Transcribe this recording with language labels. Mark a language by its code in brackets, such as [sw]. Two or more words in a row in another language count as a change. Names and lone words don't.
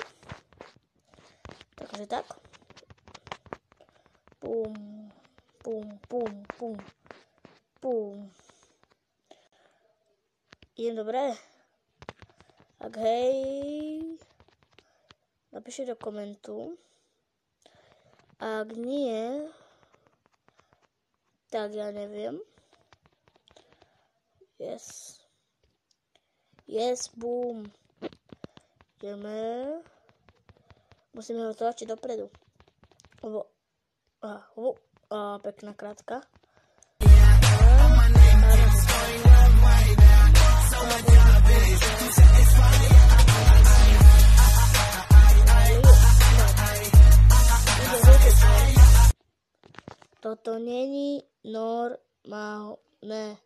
[sk] Takže tak. Pum, pum, pum, pum, pum. Idem dobre? Ak hej, napíšte do komentu. Ak nie, tak ja neviem. [en] Yes. Yes, boom. [sk] Ideme. Musíme ho tlačiť dopredu. Pekná krátka. Toto není normálne.